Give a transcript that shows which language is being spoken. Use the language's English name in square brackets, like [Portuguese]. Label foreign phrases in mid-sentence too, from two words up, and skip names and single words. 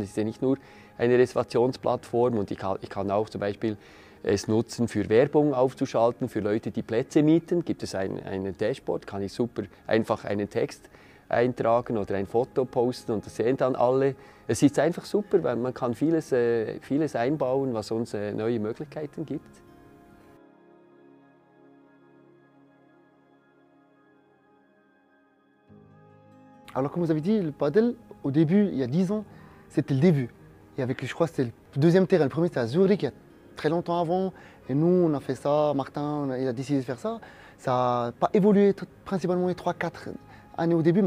[German] Es ist ja nicht nur eine Reservationsplattform und ich kann auch zum Beispiel es nutzen, für Werbung aufzuschalten, für Leute, die Plätze mieten. Gibt es ein Dashboard, kann ich super einfach einen Text eintragen oder ein Foto posten und das sehen dann alle. Es ist einfach super, weil man kann vieles einbauen, was uns neue Möglichkeiten gibt. [French] Alors comme vous avez dit, le paddle, au début, il y a 10 ans, c'était le début. Et avec, je crois que c'était le deuxième terrain. Le premier, c'était à Zurich, il y a très longtemps avant. Et nous, on a fait ça, Martin, il a décidé de faire ça. Ça n'a pas évolué principalement les 3-4 années au début.